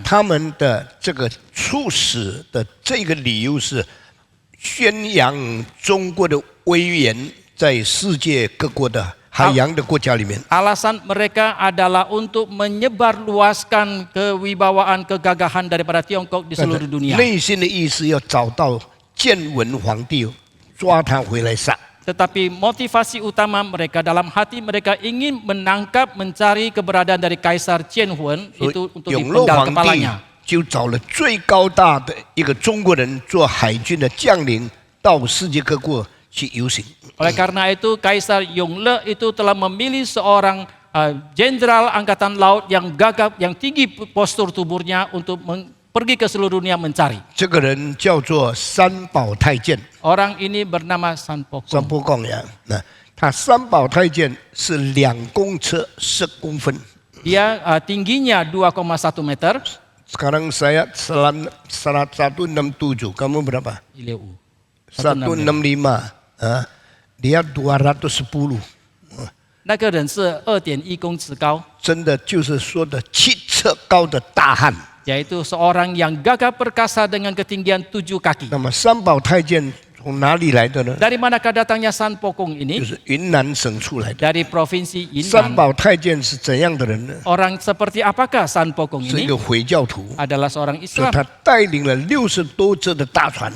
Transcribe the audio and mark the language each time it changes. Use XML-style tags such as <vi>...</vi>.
<zh>他们的这个促使的这个理由是宣扬中国的威严在世界各国的海洋的国家里面。</zh> <id>Alasan mereka adalah untuk menyebarluaskan kewibawaan, kegagahan daripada Tiongkok di seluruh dunia.</id> <zh>内心的意思要找到建文皇帝，抓他回来杀。</zh> <id>Tetapi motivasi utama mereka, dalam hati mereka ingin menangkap, mencari keberadaan dari Kaisar Qianwen itu untuk</id> <zh>永乐</zh> <id>dipenggal</id> <zh>皇帝</zh> <id>kepalanya.</id> <zh>就找了最高大的一个中国人做海军的将领，到世界各国去游行。</zh> <id>Oleh karena itu Kaisar Yongle itu telah memilih seorang jenderal angkatan laut yang gagap, yang tinggi postur tubuhnya untuk pergi ke seluruh dunia mencari.</id> <zh>这个人叫做三宝太监，</zh> <id>Orang ini bernama San</id> <zh>三</zh> <id>Pokong.</id> <zh>波贡呀。那他三宝太监是2公尺10公分。</zh> <id>Dia tingginya 2,1 meter. Sekarang saya 167, kamu berapa? 165. Dia 210.</id> <zh>那个人是2.1公尺高，真的就是说的7尺高的大汉。</zh> <id>yaitu seorang yang gagah perkasa dengan ketinggian 7 kaki.</id> <zh>那么三宝太监从哪里来的呢？</zh> <id>Dari manakah datangnya San Pokong</id> <zh>就</zh> <id>ini?</id> <zh>是云南省出来的。</zh> <id>Dari provinsi</id> <zh>三</zh> <id>Yunnan.</id> <zh>宝太监是怎样的人呢？</zh> <id>Orang seperti apakah San Pokong</id> <zh>是一</zh> <id>ini?</id> <zh>个回教徒，</zh> <id>Adalah seorang</id> <zh>所以</zh> <id>Islam.</id> <zh>他带领了60多只的大船，</zh>